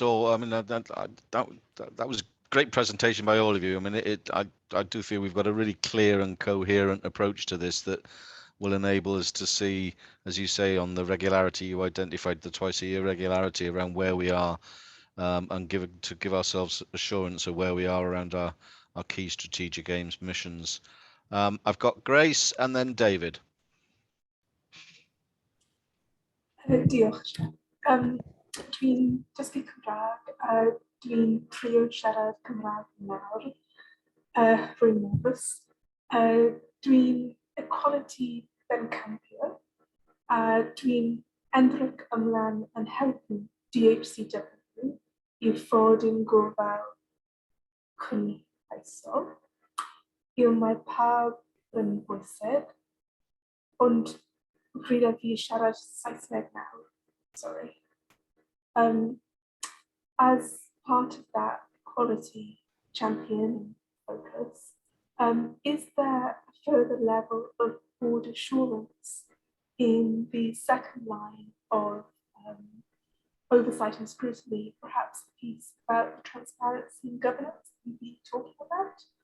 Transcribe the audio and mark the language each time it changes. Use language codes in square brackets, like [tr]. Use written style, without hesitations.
[en] Or I mean, that was a great presentation by all of you. I mean, I do feel we've got a really clear and coherent approach to this that will enable us to see, as you say, on the regularity, you identified the twice-a-year regularity around where we are, and give ourselves assurance of where we are around our key strategic aims, missions. I've got Grace and then David. [cy] Diolch. Dwi'n dysgu Cymraeg, dwi'n trio siarad Cymraeg nawr, rwy'n nervous. Dwi'n equality bencampio, dwi'n edrych ymlaen yn helpu DHCW I fod yn gofal cynhwysol. Mae pawb yn bwysig, ond rydw fi siarad Saesneg nawr, sorry. [en] As part of that quality champion focus, is there a further level of board assurance in the second line of oversight and scrutiny, perhaps the piece about transparency and governance we've been talking about?